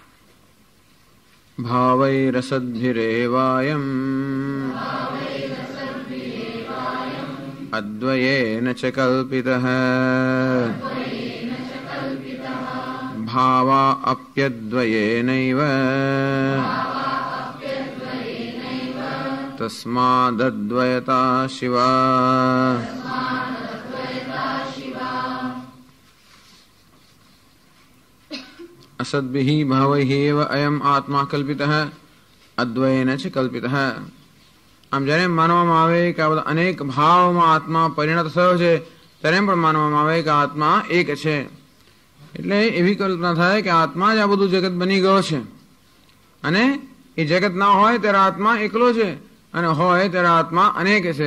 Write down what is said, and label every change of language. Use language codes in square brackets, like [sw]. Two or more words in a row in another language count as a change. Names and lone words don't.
[sa] ભાવૈરસદ્ભિરેવાયમ અદ્વયેન ચ કલ્પિતઃ ભાવા અપ્યદ્વયેનૈવ તસ્માદદ્વયતા શિવા. असद्भिः भावैः एव अयम आत्मा कल्पितः अद्वयेन च कल्पितः. [gu] આમ જ્યારે માનવામાં આવે કે આ બધા અનેક ભાવમાં આત્મા પરિણત થયો છે, ત્યારે એમ પણ માનવામાં આવે કે આત્મા એક છે. એટલે એવી કલ્પના થાય કે આત્મા જ આ બધું જગત બની ગયો છે, અને એ જગત ના હોય ત્યારે આત્મા એકલો છે, અને હોય ત્યારે આત્મા અનેક છે.